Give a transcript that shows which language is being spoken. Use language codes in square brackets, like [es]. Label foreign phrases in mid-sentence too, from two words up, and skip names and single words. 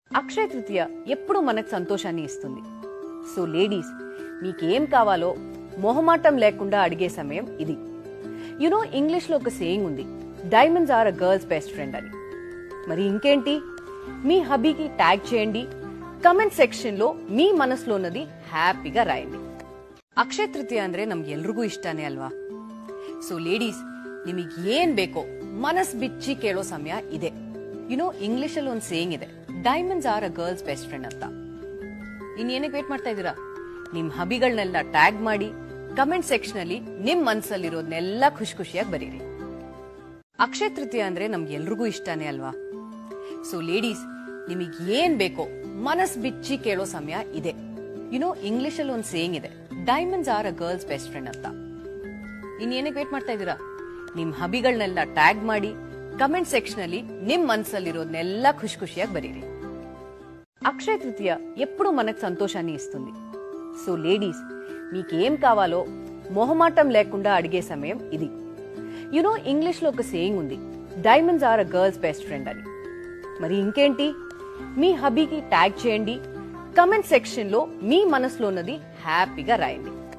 [te] అక్షయ తృతీయ ఎప్పుడు మనకు సంతోషాన్ని ఇస్తుంది. [en] so ladies, [te] మీకేం కావాలో మొహమాటం లేకుండా అడిగే సమయం ఇది. ఇంగ్లీష్ లో ఒక సేయింగ్ ఉంది, [en] diamonds are a girl's best friend [te] అని. మరి ఇంకేంటి, మీ హబీకి ట్యాగ్ చేయండి, [en] comment section [te] లో మీ మనసులో ఉన్నది హ్యాపీగా రాయండి. [kn] ಅಕ್ಷಯ ತೃತೀಯ ಅಂದ್ರೆ ನಮ್ಗೆ ಎಲ್ರಿಗೂ ಇಷ್ಟನೇ ಅಲ್ವಾ. [en] so ladies, [kn] ನಿಮಗೆ ಏನ್ ಬೇಕೋ ಮನಸ್ ಬಿಚ್ಚಿ ಕೇಳೋ ಸಮಯ ಇದೆ. ಇಂಗ್ಲಿಷ್ ಅಲ್ಲಿ ಒಂದು ಸೇಯಿಂಗ್ ಇದೆ, [en] diamonds are a girl's best friend [kn] ಅಂತ. ಇನ್ನೇನಕ್ಕೆ ವೇಟ್ ಮಾಡ್ತಾ ಇದೀರಾ? ನಿಮ್ ಹಬಿಗಳನ್ನೆಲ್ಲ ಟ್ಯಾಗ್ ಮಾಡಿ [en] comment section [kn] ಅಲ್ಲಿ ನಿಮ್ ಮನಸ್ಸಲ್ಲಿರೋದನ್ನೆಲ್ಲ ಖುಷಿಯಾಗಿ ಬರೀರಿ. ಅಕ್ಷಯ ತೃತೀಯ ಅಂದ್ರೆ ನಮ್ಗೆ ಎಲ್ರಿಗೂ ಇಷ್ಟನೇ ಅಲ್ವಾ. [en] so ladies, [kn] ನಿಮಗೆ ಏನ್ ಬೇಕೋ ಮನಸ್ ಬಿಚ್ಚಿ ಕೇಳೋ ಸಮಯ ಇದೆ. ಇಂಗ್ಲಿಷ್ ಅಲ್ಲಿ ಒಂದು ಸೇಯಿಂಗ್ ಇದೆ, [en] diamonds are a girl's best friend [kn] ಅಂತ. ಇನ್ನೇನಕ್ಕೆ ವೇಟ್ ಮಾಡ್ತಾ ಇದೀರಾ? ನಿಮ್ ಹಬಿಗಳನ್ನೆಲ್ಲ ಟ್ಯಾಗ್ ಮಾಡಿ [en] comment section [kn] ಅಲ್ಲಿ ನಿಮ್ ಮನಸ್ಸಲ್ಲಿರೋದನ್ನೆಲ್ಲ ಖುಷಿಯಾಗಿ ಬರೀರಿ. [te] అక్షయ తృతీయ ఎప్పుడు మనకు సంతోషాన్ని ఇస్తుంది. [en] so ladies, [te] మీకేం కావాలో మొహమాటం లేకుండా అడిగే సమయం ఇది. ఇంగ్లీష్ లో ఒక సేయింగ్ ఉంది, [en] diamonds are a girl's best friend [te] అని. మరి ఇంకేంటి, మీ హబీకి ట్యాగ్ చేయండి, [en] comment section [te] లో మీ మనసులో ఉన్నది హ్యాపీగా రాయండి.